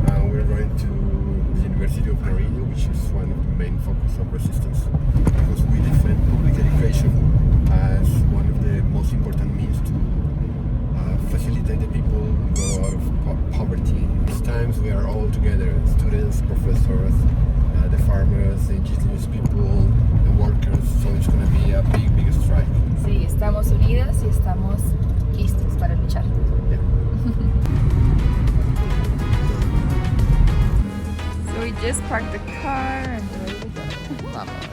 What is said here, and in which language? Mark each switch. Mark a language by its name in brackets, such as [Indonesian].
[English] We're going to the University of Nariño, which is one of the main focus of resistance, because we defend public education as one of the most important means to facilitate the people go out of poverty. These times we are all together, students, professors, the farmers, the indigenous people, the workers, so it's going to be a big strike. [Spanish] Sí, estamos unidos y estamos listos para luchar. [English] Yeah. So we just parked the car and we're ready to go. [Spanish] Vamos.